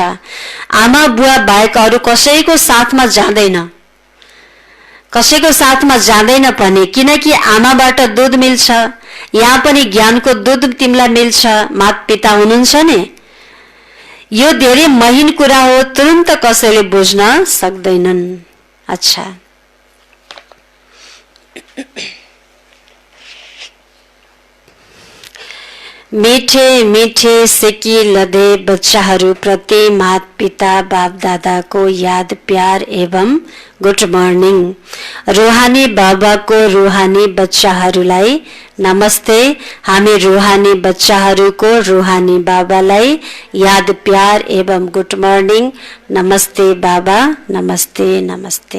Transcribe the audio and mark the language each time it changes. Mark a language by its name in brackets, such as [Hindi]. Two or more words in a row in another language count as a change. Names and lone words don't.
[Nepali] आमा बुवा बाहेक अरू कसैको साथमा जाँदैन, कसैको साथमा जाँदैन पनि, किनकि आमाबाट दुध मिल्छ। यहाँ पनि ज्ञानको दुध तिमीलाई मिल्छ, माता पिता हुनुहुन्छ नि। यो धेरै महीन कुरा हो, तुरन्त कसैले बुझ्न सक्दैनन्। अच्छा, [Hindi] मीठे मीठे सिकी लदे [Nepali] बच्चाहरू प्रति माता पिता बाप दादाको याद, प्यार एवं [English] good morning. [Nepali] रूहानी बाबाको रूहानी बच्चाहरूलाई नमस्ते। हामी रूहानी बच्चाहरूको रूहानी बाबालाई याद, प्यार एवं [English] good morning. [Nepali] नमस्ते बाबा, नमस्ते नमस्ते।